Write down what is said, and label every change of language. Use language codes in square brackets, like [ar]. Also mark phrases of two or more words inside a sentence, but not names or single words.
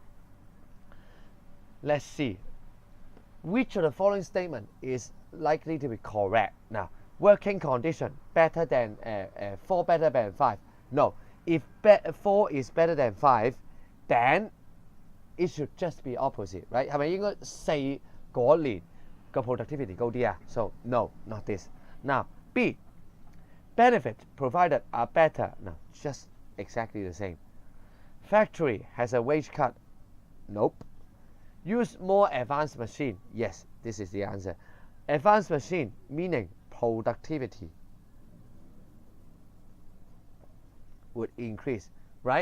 [en] Let's see. Which of the following statement is likely to be correct? Now, working condition better than 4 better than 5. No, if 4 is better than 5, then it should just be opposite, right? [yue] 係咪應該4嗰年個 productivity 高啲啊？ [en] So no, not this. Now B, benefit provided are better. No, just exactly the same. Factory has a wage cut. Nope. Use more advanced machine. Yes, this is the answer. Advanced machine meaning productivity would increase, right?